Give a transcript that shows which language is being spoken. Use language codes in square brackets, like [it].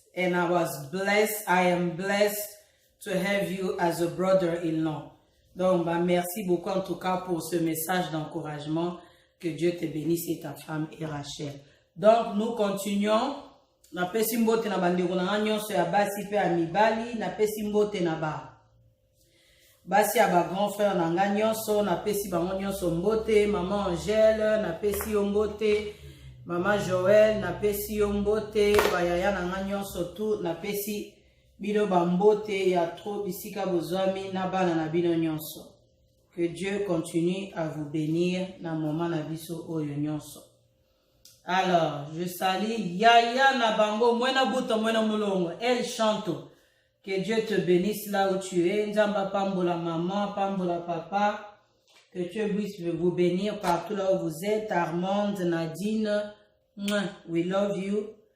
[en] And I am blessed to have you as a brother-in-law. [fr] Donc, bah, merci beaucoup en tout cas pour ce message d'encouragement. Que Dieu te bénisse et ta femme et Rachel. Donc, nous continuons. [ln] Na pesi mbote na bandeko na nyonso ya basi pe ya mibali. Na pesi mbote na basi ya ba grand frère na nga nyonso. Na pesi bango nyonso mbote. Maman Angèle. Na pesi yo mbote. Maman Joël. Na pesi yo mbote. Bayaya na nga nyonso tout. Na pesi bino bambote ya trop bisika bozwami na bana na bino nyonso. [fr] Que Dieu continue à vous bénir dans le moment [ln] na biso oyo nyonso. [fr] Alors, je salue Yaya Nabango, Mwena Buto, Mwena Mulongo, Elle chante. Que Dieu te bénisse là où tu es. [ln] Nzamba pambola maman, pambola papa. [fr] Que Dieu puisse vous bénir partout là où vous êtes. [en] Armande, Nadine, we love you.